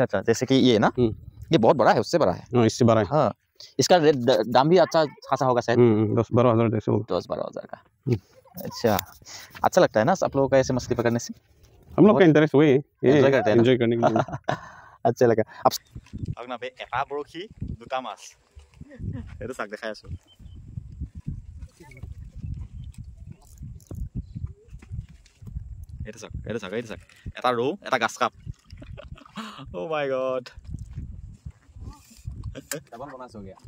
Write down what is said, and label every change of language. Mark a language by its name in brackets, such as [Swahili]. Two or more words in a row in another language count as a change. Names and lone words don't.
[Hindi] अच्छा, जैसे कि ये ना, ये बहुत बड़ा है, उससे बड़ा है। हाँ, इससे बड़ा है। हाँ, इसका दाम भी अच्छा खासा होगा शायद। 10-12 हज़ार जैसे होगा। 10-12 हज़ार का। अच्छा लगता है ना आप लोगों का ऐसे मछली पकड़ने से? हम लोग का इंटरेस्ट वही है, एंजॉय करते हैं, एंजॉय करने के लिए। अच्छा लगा। अब ना [Assamese] এটা বৰশী দুটা মাছ, এটা চাক দেখাই আছো। এটা চাক এটা ৰৌ, এটা [English] grass carp. oh my god, double bonus [Assamese] হৈ গয়া।